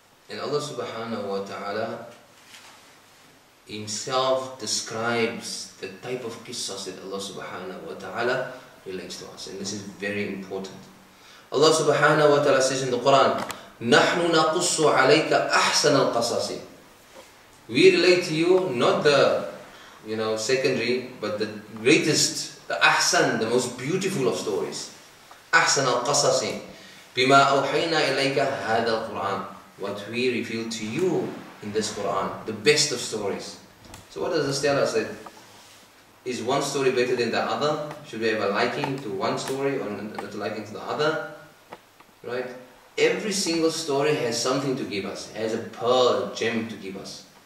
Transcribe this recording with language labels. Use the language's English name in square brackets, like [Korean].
[English] And Allah subhanahu wa ta'ala Himself describes the type of qissas that Allah subhanahu wa ta'ala relates to us. And this is very important. Allah subhanahu wa ta'ala says in the Qur'an, [Arabic] نَحْنُ نَقُصُّ عَلَيْكَ أَحْسَنَ الْقَصَصِ. [English] We relate to you not the secondary, but the greatest, the ahsan, the most beautiful of stories. [Arabic] أحسن القصص بما أوحينا إليك هذا القرآن. [English] What we reveal to you in this Quran, the best of stories. So what does this tell us? That is one story better than the other? Should we have a liking to one story or not a liking to the other? Right? Every single story has something to give us, has a pearl, a gem to give us.